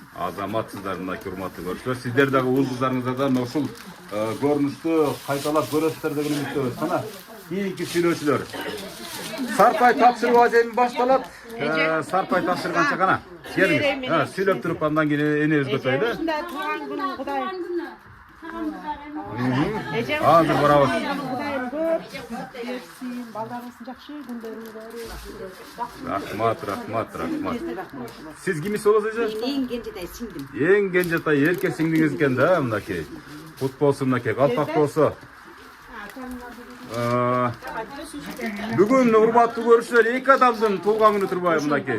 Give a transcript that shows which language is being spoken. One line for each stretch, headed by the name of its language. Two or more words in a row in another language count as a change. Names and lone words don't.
Kyrgyz: Азаматсыздар мынакей урматтуу көрүүчүлөр. Сиздер дагы уул кыздарыңыздардан ушул көрүнүштү кайталап көрөсүздөр деген үмүттөбүз. Кана кийинки сүйлөөчүлөр. Сарпай тапшыруу ажайым башталат. Сарпай тапшырганча кана келиңиз. Сүйлөп туруп андан кийин энебиз көтөйлү.
Kazakh: Туған күнің Құдай.
Kyrgyz: Азыр барабыз.
Kazakh: Құдайым көп берсін, балдарыңыздың жақсы күндерін
Kyrgyz: Рахмат. Сиз кимис болосуз?
Kazakh: Ең кенжетай сіңдім.
Kyrgyz: Эң кенжетай эрке сиңдиңиз экен да мынакей. Кут болсун мынакей, калпак болсо. Бүгүн урматтуу көрүүчүлөр, эки адамдын туулган күнү турбайбы мынакей.